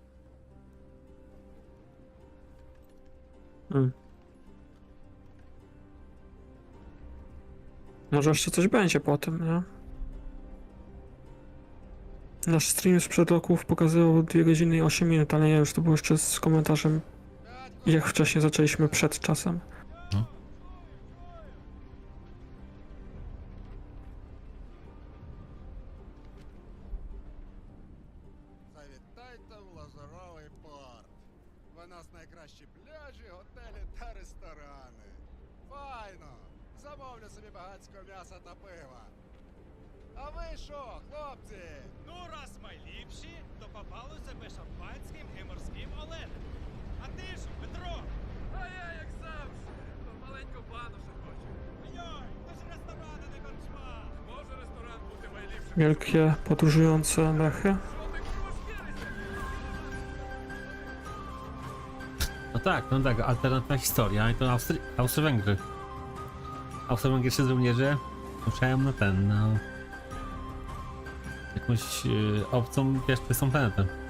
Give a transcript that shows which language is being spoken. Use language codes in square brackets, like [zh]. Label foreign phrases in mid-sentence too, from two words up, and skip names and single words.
[pl] Może jeszcze coś będzie po tym, nie? Nasz stream sprzed roków pokazywał 2 godziny i 8 minut, ale nie, już to było jeszcze z komentarzem, jak wcześniej zaczęliśmy przed czasem. [uk] Завітайте в Лазуровий порт. В нас найкращі пляжі, готелі та ресторани. Файно! Замовлю собі багатського м'яса та пива. А ви що, хлопці? Ну, раз ми ліпші, то попали себе шампанським і морським оленем. А ти ж, Петро? А я, як завжди, маленьку банушу хочу. Йой, то ж ресторан, а не корчма. Може ресторан бути найліпшим? [pl] Wielkie, podróżujące mechy. No tak, alternatywna historia i to Austro-Węgry. Austro-węgierscy żołnierze ruszają na jakąś obcą, wiesz, tą planetę.